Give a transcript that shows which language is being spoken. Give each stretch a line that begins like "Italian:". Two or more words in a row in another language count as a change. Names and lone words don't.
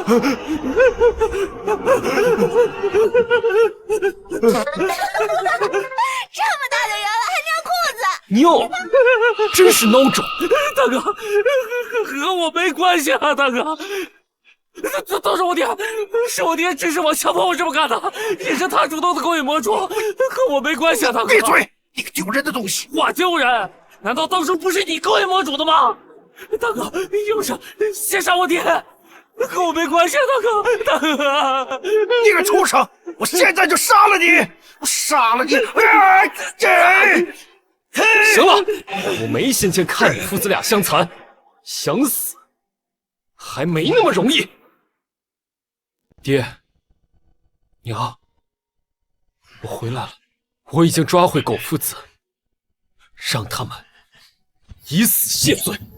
Chinese: 这么大的人了，还尿裤子！尿，真是孬种！大哥，和我没关系啊，大哥。都是我爹，是我爹指使我、强迫我这么干的，也是他主动的勾引魔主，和我没關係啊，大哥！閉嘴！你個丟人的東西！我丟人？難道當初不是你勾引魔主的嗎？大哥，用手先殺我爹，和我沒關係啊，大哥！你個畜生！我現在就殺了你！我殺了你！行了，我沒心情看你父子倆相殘，想死還沒那麼容易。爹，娘，我回來了，我已經抓回狗父子，讓他們以死謝罪。